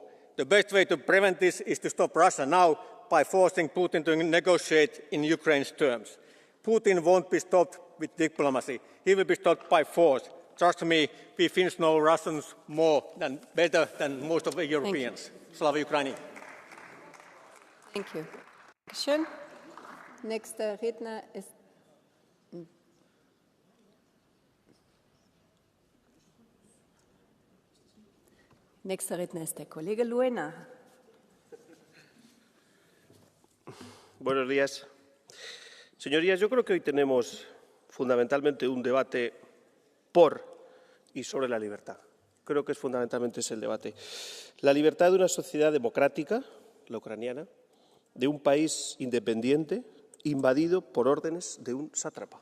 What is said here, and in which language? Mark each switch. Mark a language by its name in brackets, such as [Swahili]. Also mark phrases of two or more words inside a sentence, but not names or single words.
[English] The best way to prevent this is to stop Russia now by forcing Putin to negotiate in Ukraine's terms. Putin won't be stopped with diplomacy. He will be stopped by force. Trust me, we Finns know Russians better than most of the Europeans. [Ukrainian] Слава Україні. [English] Thank you. [German] Schön. Nächster Redner ist der Kollege Luena. [Spanish] Buenos días. Señorías, yo creo que hoy tenemos fundamentalmente un debate por y sobre la libertad. Creo que fundamentalmente es el debate. La libertad de una sociedad democrática, la ucraniana, de un país independiente invadido por órdenes de un sátrapa.